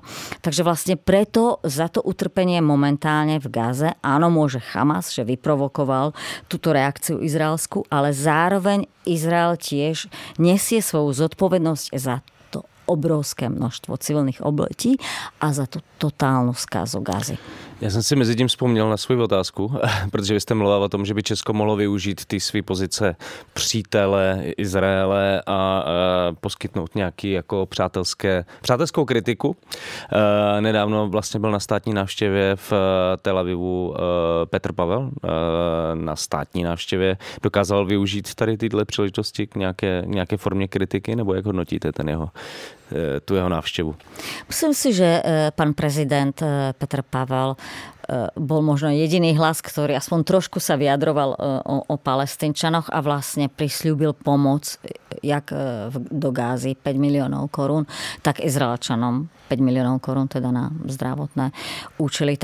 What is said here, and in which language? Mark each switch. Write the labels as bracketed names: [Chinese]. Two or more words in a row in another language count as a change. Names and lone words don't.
[Slovak] Takže vlastne preto za to utrpenie momentálne v Gaze, áno, môže Hamas, že vyprovokoval túto reakciu izraelsku, ale zároveň Izrael tiež nesie svoju zodpovednosť za to obrovské množstvo civilných obletí a za tú totálnu zkázu Gazy. [Czech] Já jsem si mezi tím vzpomněl na svou otázku, protože vy jste mluvil o tom, že by Česko mohlo využít ty své pozice přítele Izraele a poskytnout nějaký jako přátelskou kritiku. Nedávno vlastně byl na státní návštěvě v Tel Avivu Petr Pavel. Na státní návštěvě dokázal využít tady tyhle příležitosti k nějaké formě kritiky, nebo jak hodnotíte tu jeho návštěvu? [Slovak] Myslím si, že pán prezident Petr Pavel bol možno jediný hlas, ktorý aspoň trošku sa vyjadroval o Palestínčanoch a vlastne prisľúbil pomoc jak do Gázy 5 miliónov korún, tak Izraelčanom 5 miliónov korún teda na zdravotné účely.